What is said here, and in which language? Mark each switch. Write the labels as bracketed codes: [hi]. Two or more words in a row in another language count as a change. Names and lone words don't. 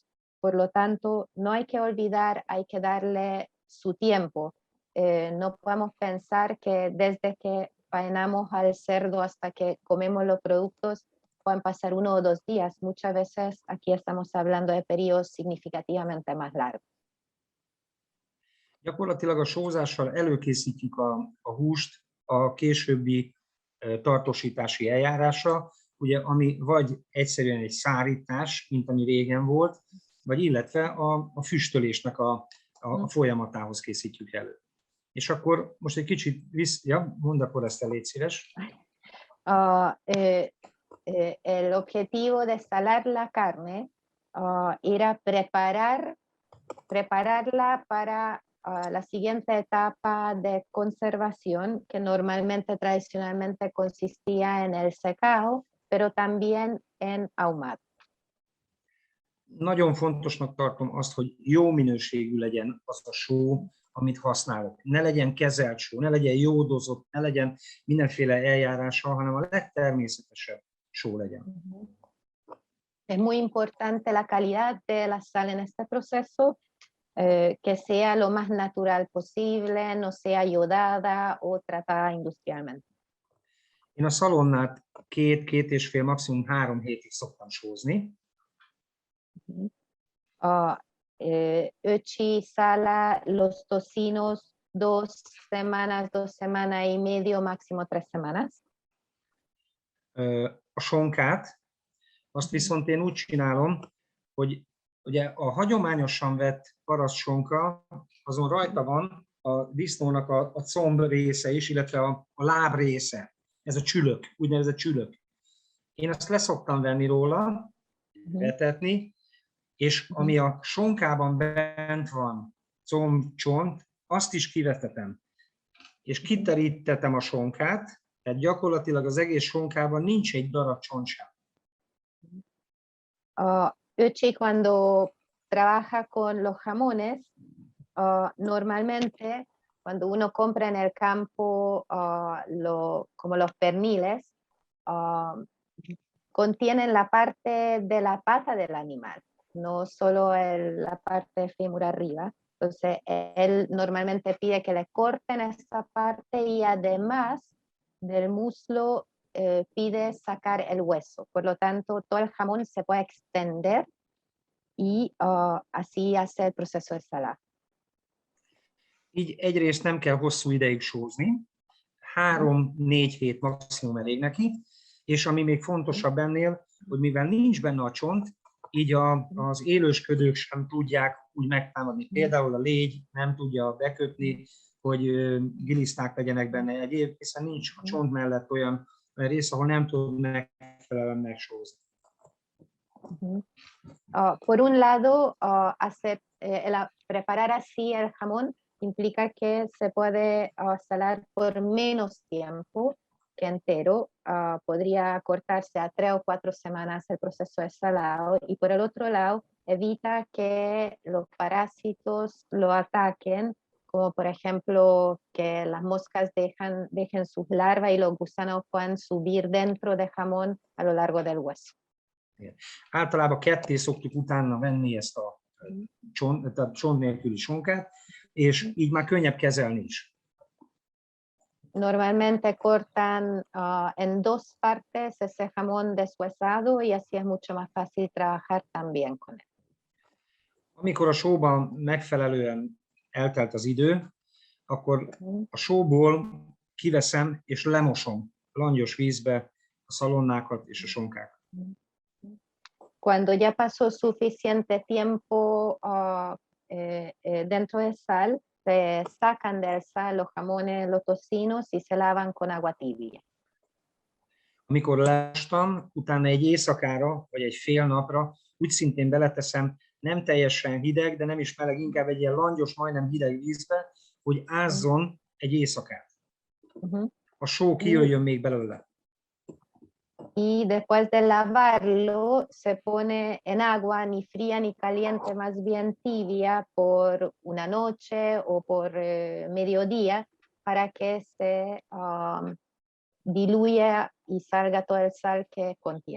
[es] Por lo tanto, no hay que olvidar, hay que darle su tiempo. No podemos pensar que desde que faenamos al cerdo hasta que comemos los productos pueden pasar 1 o 2 días. Muchas veces aquí estamos hablando de periodos significativamente más largos. [hu] Gyakorlatilag a sózással előkészítjük a húst a későbbi tartósítási eljárásra, ugye, ami vagy egyszerűen egy szárítás, mint ami régen volt, vagy illetve a füstölésnek a folyamatához készítjük elő. És akkor most egy kicsit mondd akkor ezt el, légy szíves. [es] El objetivo de salar la carne era prepararla para la siguiente etapa de conservación, que normalmente, tradicionalmente consistía en el secado, pero también en ahumado. [hu] Nagyon fontosnak tartom azt, hogy jó minőségű legyen az a só, amit használok. Ne legyen kezelt só, ne legyen jódozott, ne legyen mindenféle eljárással, hanem a legtermészetesebb só legyen. [es] Es muy importante la calidad de la sal en este proceso, que sea lo más natural posible, no sea iodada o tratada industrialmente. [hu] Én a szalonnát 2-2,5, maximum 3 hétig szoktam sózni. [es] Ötchi sala los tocinos 2 semanas, 2 semanas y medio, máximo 3 semanas. [hu] A sonkát, azt viszont én úgy csinálom, hogy ugye a hagyományosan vett parasztsonka, azon rajta van a disznónak a comb része is, illetve a láb része. Ez a csülök, úgynevezett csülök. Én azt leszoktam venni róla, betetni, és ami a sonkában bent van, comb, csont, azt is kivetetem. És kiterítettem a sonkát, tehát gyakorlatilag az egész sonkában nincs egy darab csont sem. [es] Ötchi cuando trabaja con los jamones, normalmente cuando uno compra en el campo como los perniles, contienen la parte de la pata del animal, no solo la parte fémur arriba. Entonces, él normalmente pide que le corten esa parte y además del muslo pide sacar el hueso. Por lo tanto, todo el jamón se puede extender y así hace el proceso de salar. [hu] Így egyrészt nem kell hosszú ideig sózni, 3-4 hét maximum elég neki, és ami még fontosabb ennél, hogy mivel nincs benne a csont, így az élősködők sem tudják úgy megtámadni. Például a légy nem tudja bekötni, hogy giliszták legyenek benne egyéb, hiszen nincs a csont mellett olyan rész, ahol nem tud megfelelően megsózni. [es] Por un lado, preparar así el jamón implica que se puede salar por menos tiempo que entero. Podría cortarse a 3 o 4 semanas el proceso de salado, y por el otro lado evita que los parásitos lo ataquen, como por ejemplo que las moscas dejen sus larvas y los gusanos puedan subir dentro del jamón a lo largo del hueso. [hu] Általában ketté szoktuk utána venni ezt a csont nélküli sonkát, és így már könnyebb kezelni is. [es] Normalmente cortan en 2 partes ese jamón deshuesado y así es mucho más fácil trabajar también con él. [hu] Amikor a sóban megfelelően eltelt az idő, akkor a sóból kiveszem és lemosom langyos vízbe a szalonnákat és a sonkákat. [es] Cuando ya pasó suficiente tiempo dentro de sal, se sacan del sal los jamones, los tocinos y se lavan con agua tibia. [hu] Amikor lestam, utána egy éjszakára, vagy egy fél napra úgy szintén beleteszem, nem teljesen hideg, de nem is meleg, inkább egy ilyen langyos, majdnem hideg vízbe, hogy ázzon egy éjszakát. A só kijöjjön még belőle. [es] Y después de lavarlo, se pone en agua ni fría ni caliente, más bien tibia, por una noche o por mediodía, para que se diluya y salga todo el sal que contiene.